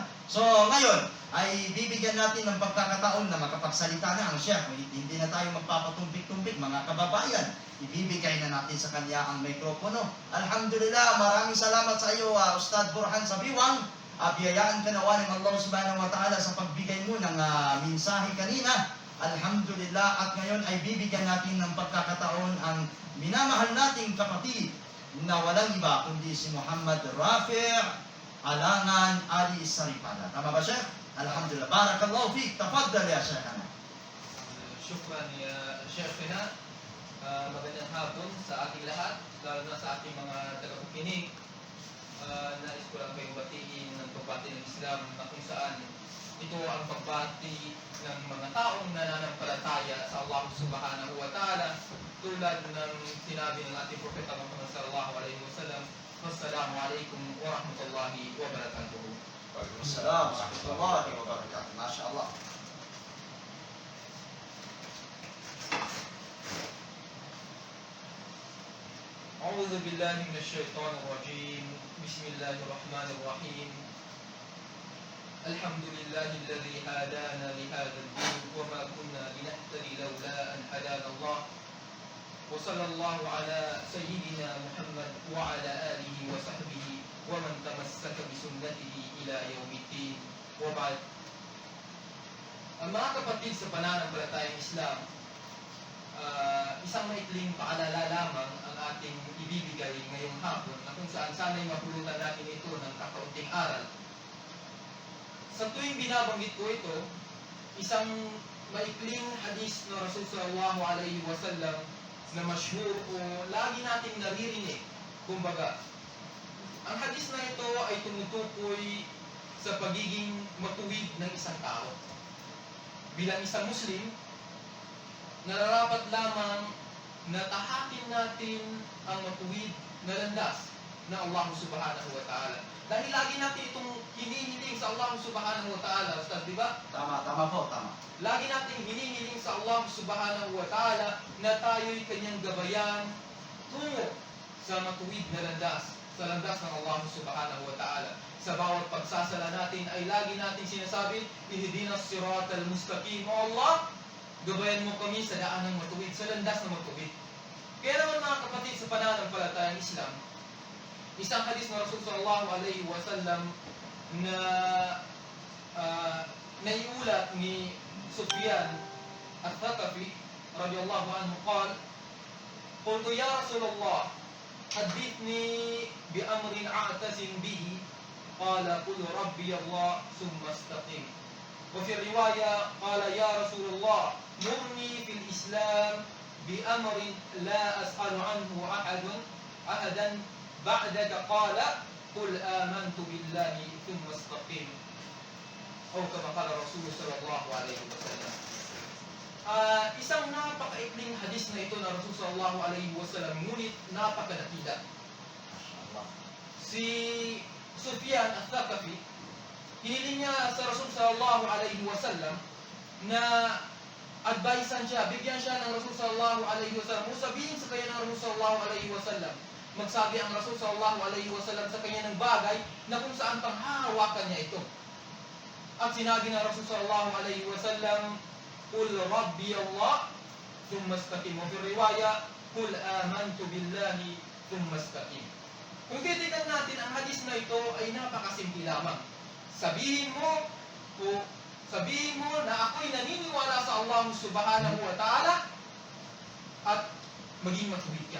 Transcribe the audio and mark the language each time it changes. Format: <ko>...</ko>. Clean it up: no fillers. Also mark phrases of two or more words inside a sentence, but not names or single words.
<tl>So, ngayon, ay bibigyan natin ng pagkakataon na makapagsalita na ang Sheikh. Hindi na tayo magpapatumpik-tumpik, mga kababayan. Ibibigay na natin sa kanya ang mikropono. Alhamdulillah, maraming salamat sa iyo, Ustad Burhan Sabiwang. Biyayaan ka nawa ng Allah</tl> <ar>سبحانه وتعالى</ar> <tl>sa pagbigay mo ng mensahe kanina. Alhamdulillah, at ngayon ay bibigyan natin ng pagkakataon ang minamahal nating kapatid na walang iba kundi si Muhammad Rafi' Alangan Ali Saripala. Tama ba, Sheikh? Alhamdulillah.</tl> <ar>بارك الله فيك. تفضل يا شيخنا. شكرا يا شيخنا.</ar> <tl>Magandang hapon sa ating lahat, lalo na sa ating mga tagapakinig. Nais ko lang kayong batiin ng pagbati ng Islam na kung saan ito ang pagbati ng mga taong nananampalataya sa Allah</tl> <ar>سبحانه وتعالى,</ar> <tl>tulad ng sinabi ng ating Propeta Muhammad</tl> <ar>صلى الله عليه وسلم, والسلام عليكم ورحمة الله وبركاته. وعليكم السلام ورحمة الله وبركاته. ما شاء الله. أعوذ بالله من الشيطان الرجيم. بسم الله الرحمن الرحيم. الحمد لله الذي هدانا لهذا الدين وما كنا لنهتدي لولا أن هدانا الله. وصلى الله على سيدنا محمد وعلى آله وصحبه ومن تمسك بسنته إلى يوم الدين. وبعد.</ar> <tl>Ang mga kapatid sa pananampalatayang Islam, isang maikling paalala lamang ang ating ibibigay ngayong hapon na kung saan sana'y mapulutan natin ito ng kakaunting aral. Sa tuwing binabanggit ko ito, isang maikling hadis na Rasul</tl> <ar>صلى الله عليه وسلم</ar> <tl>na masyhur o lagi nating naririnig. Kumbaga, ang hadis na ito ay tumutukoy sa pagiging matuwid ng isang tao. Bilang isang Muslim, nararapat lamang na tahakin natin ang matuwid na landas ng Allah</tl> <ar>سبحانه وتعالى.</ar> <tl>Dahil lagi natin itong hinihiling sa Allah</tl> <ar>سبحانه وتعالى,</ar> <tl>Ustaz, di ba? Tama po, tama. Lagi natin hinihiling sa Allah</tl> <ar>سبحانه وتعالى</ar> <tl>na tayo'y kanyang gabayan tungo sa matuwid na landas, sa landas ng Allah</tl> <ar>سبحانه وتعالى.</ar> <tl>Sa bawat pagsasala natin ay lagi natin sinasabi,</tl> <ar>اهدنا الصراط المستقيم.</ar> <tl>O Allah, gabayan mo kami sa daan ng matuwid, sa landas ng matuwid. Kaya naman mga kapatid sa pananampalatayang Islam, isang hadis na Rasul</tl> <ar>صلى الله عليه وسلم</ar> <tl>na naiulat ni Sufyan al-Thaqafi</tl> <ar>رضي الله عنه قال، قلت يا رسول الله، حدثني بأمر أعتصم به، قال قل ربي الله ثم استقم. وفي الرواية قال يا رسول الله مرني في الإسلام بأمر لا أسأل عنه أحدا بعدك قال قل آمنت بالله ثم استقيم أو كما قال الرسول صلى الله عليه وسلم.</ar> <tl>Isang napakaikling hadis na ito na Rasul</tl> <ar>صلى الله عليه وسلم,</ar> <tl>ngunit napakadakila. Si Sufyan al-Thaqafi, hiniling niya sa Rasul</tl> <ar>صلى الله عليه وسلم</ar> <tl>na advisean siya, bigyan siya ng Rasul</tl> <ar>صلى الله عليه وسلم,</ar> <tl>o sabihin sa kanya ng Rasul</tl> <ar>صلى الله عليه وسلم,</ar> <tl>magsabi ang Rasul</tl> <ar>صلى الله عليه وسلم</ar> <tl>sa kanya ng bagay na kung saan panghahawakan niya ito. At sinabi ng Rasul</tl> <ar>صلى الله عليه وسلم، قل ربي الله ثم استقم. وفي رواية، قل آمنت بالله ثم استقم.</ar> <tl>Kung titigan natin ang hadis na ito ay napakasimple lamang. Sabihin mo na ako'y naniniwala sa Allah</tl> <ar>سبحانه وتعالى</ar> <tl>at maging matuwid ka.</tl>